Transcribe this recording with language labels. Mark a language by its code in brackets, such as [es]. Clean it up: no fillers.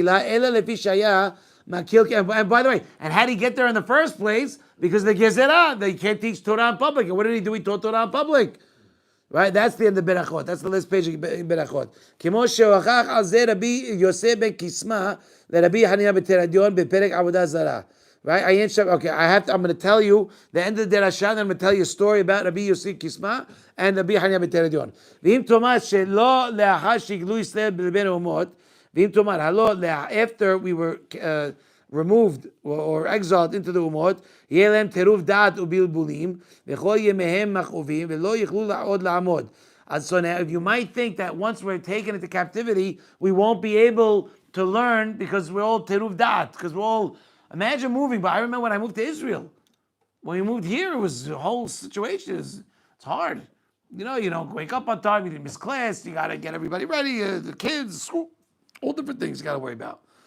[en] And by the way, and how did he get there in the first place? Because the Gezerah, they can't teach Torah in public. And what did he do? He taught Torah in public. Right? That's the end of Berachot. That's the last page of Berachot. [he] כמו שהוכח על זה רבי יוסף בן קיסמא לרבי חנינא בטרדיון בפרק עבודה זרה. [en] Right? Okay, I'm going to tell you the end of the Derashan, and I'm going to tell you a story about Rabbi Yosef Kisma and Rabbi Hanina בטרדיון. [he] ואם תאמר שלא לאחר שיגלו ישראל בין האומות, ואם תאמר הלא [en] after we were removed or exiled into the umot, [he] יהיה להם טירוף דעת ובלבולים, וכל ימיהם מכאובים, ולא יוכלו עוד לעמוד. [en] And so now, if you might think that once we're taken into captivity, we won't be able to learn because we're all tiruf da'at, because we're all, imagine moving, but I remember when I moved to Israel. When we moved here, it was a whole situation. It's hard. You don't wake up on time, you didn't miss class, you got to get everybody ready, the kids, school, all different things you got to worry about.